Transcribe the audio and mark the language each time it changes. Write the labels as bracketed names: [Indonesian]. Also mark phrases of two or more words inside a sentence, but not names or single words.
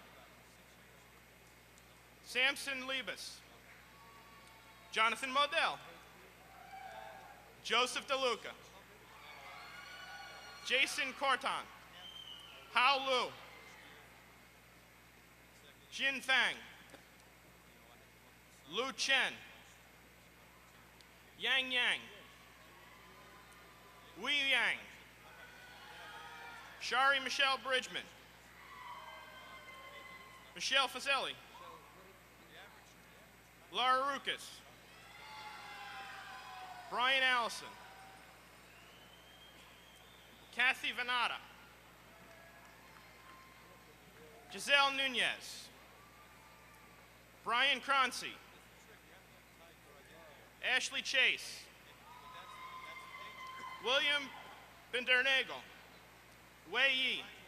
[English] Samson Liebes, Jonathan Modell, Joseph DeLuca, Jason Corton, Hao Lu, Jin Fang, Lu Chen, Yang Yang, Wei Yang, Shari Michelle Bridgman, Michelle Fazeli, Laura Rukas, Brian Allison, Kathy Venata, Giselle Nunez, Brian Croncy, Ashley Chase, William Bindernagel, Wei Yi,